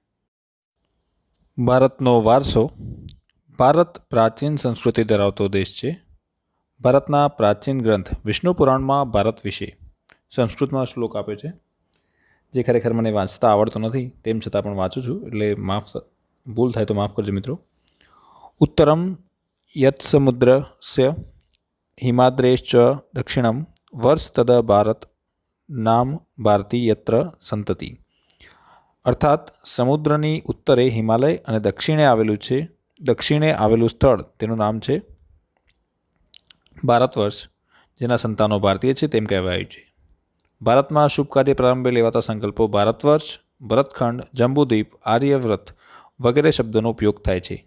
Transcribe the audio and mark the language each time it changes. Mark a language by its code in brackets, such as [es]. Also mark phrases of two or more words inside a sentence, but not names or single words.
[gu] ભારતનો વારસો. ભારત પ્રાચીન સંસ્કૃતિ ધરાવતો દેશ છે. ભારતના પ્રાચીન ગ્રંથ વિષ્ણુ પુરાણમાં ભારત વિશે સંસ્કૃતમાં શ્લોક આપ્યો છે, જે ખરેખર મને વાંચતા આવડતો નથી, તેમ છતાં પણ વાંચું છું, એટલે ભૂલ થાય તો માફ કરજો મિત્રો. [sa] उत्तरम यत्समुद्रस्य हिमाद्रेश्च दक्षिणम वर्ष तद भारत नाम भारती यत्र संतति. [gu] અર્થાત સમુદ્રની ઉત્તરે હિમાલય અને દક્ષિણે આવેલું સ્થળ તેનું નામ છે ભારત વર્ષ, જેના સંતાનો ભારતીય છે તેમ કહેવાયું છે. ભારતમાં શુભ કાર્ય પ્રારંભે લેવાતા સંકલ્પો ભારત વર્ષ, ભરતખંડ, જંબુદ્વીપ, આર્યવ્રત વગેરે શબ્દોનો ઉપયોગ થાય છે.